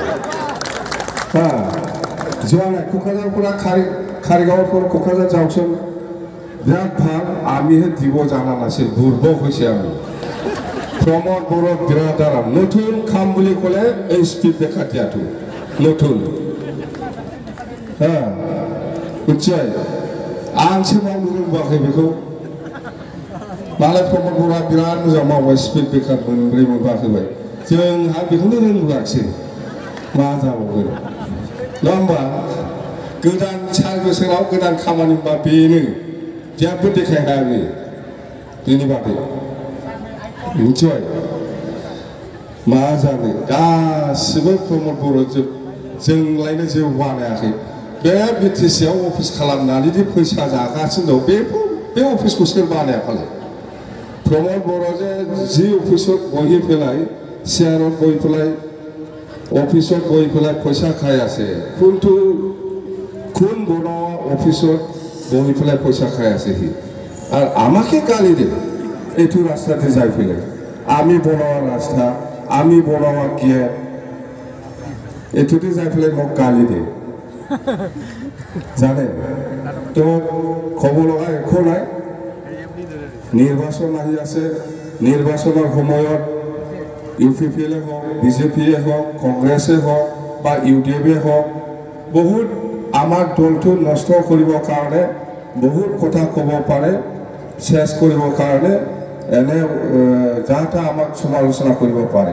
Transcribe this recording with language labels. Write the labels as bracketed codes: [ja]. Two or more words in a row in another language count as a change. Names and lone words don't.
[as] হা, যোৱা নাই, কোকৰাঝাৰৰ পৰা খাৰিগাঁৱৰ পৰা কোকৰাঝাৰ যাওকচোন, বিৰাট ভাল। আমিহে দিব জানা নাছিল, দুৰ্বল হৈছে আমি। প্ৰমোদ বড়ো বিৰাট আৰাম, নতুন কাম বুলি ক'লে এই স্পীড ব্ৰেকাৰ দিয়াটো নতুন। [brx] হ্যাঁ, নিশ্চয় आंसो मावनो रोंबाखै बेखौ, मालाय प्रमोद बर'आ बिराद मोजां मावबाय, स्पिड ब्रेकार मोनब्रै मोनबाखैबाय, जोंहा बेखौनो रोंबोआखिसै, मा जाबावगोन नङा होमबा। गोदान 4 बोसोराव गोदान खामानि होनबा बेनो, जेबो देखायनो हायाखै बेनि बादै। निश्चय मा जानो, गासिबो प्रमोद बर' जोंलायनो जेबो बानायाखै। बे बिटिसिआव अफिस खालामनानै दि फैसा जागासिनो दं, बे अफिसखौ सोर बानाया फालाय। [as] প্ৰমোদ বড়োৱে যি অফিচত বহি পেলাই, চেয়াৰত বহি পেলাই, অফিসত বহি পেলাই পয়সা খাই আছে, কোনটো কোন বনোৱা অফিসত বহি পেলাই পয়সা খাই আছে সি, আর আমাকে গালি দে এইটো রাস্তাতে যাই পেলাই, আমি বনোৱা রাস্তা, আমি বনোৱা গেট, এইটোতে যাই পেলাই মোক গালি দে জানে। তো ক'ব লগা একো নাই, নিৰ্বাচন আহি আছে, নিৰ্বাচনৰ সময়ত ইউপিপিএলে হওক, বিজেপিয়ে হওক, কংগ্ৰেছে হওক বা ইউডিএফে হওক, বহুত আমাৰ দলটো নষ্ট কৰিবৰ কাৰণে বহুত কথা ক'ব পাৰে, চেছ কৰিবৰ কাৰণে এনে যা তা আমাক সমালোচনা কৰিব পাৰে।